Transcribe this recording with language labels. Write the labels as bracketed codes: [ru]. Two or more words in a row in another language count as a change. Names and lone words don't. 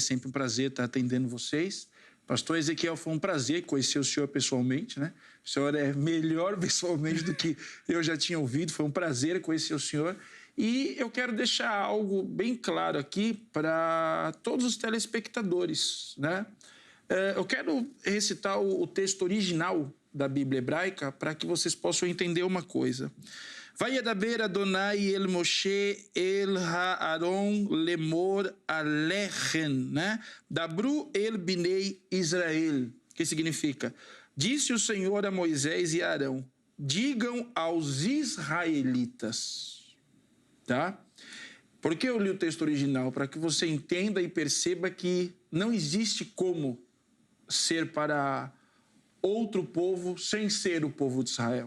[pt] Aí, é sempre um prazer estar atendendo vocês. Pastor Ezequiel, foi um prazer conhecer o senhor pessoalmente, O senhor é melhor pessoalmente do que eu já tinha ouvido. Foi um prazer conhecer o senhor. E eu quero deixar algo bem claro aqui para todos os telespectadores, Eu quero recitar o texto original da Bíblia hebraica para que vocês possam entender uma coisa. [he] וידבר אדוני אל משה אל אהרן לאמר אלכם, דברו אל בני ישראל, [pt] que significa: disse o Senhor a Moisés e Arão, digam aos israelitas, tá? Por que eu li o texto original? Para que você entenda e perceba que não existe como ser para outro povo sem ser o povo de Israel.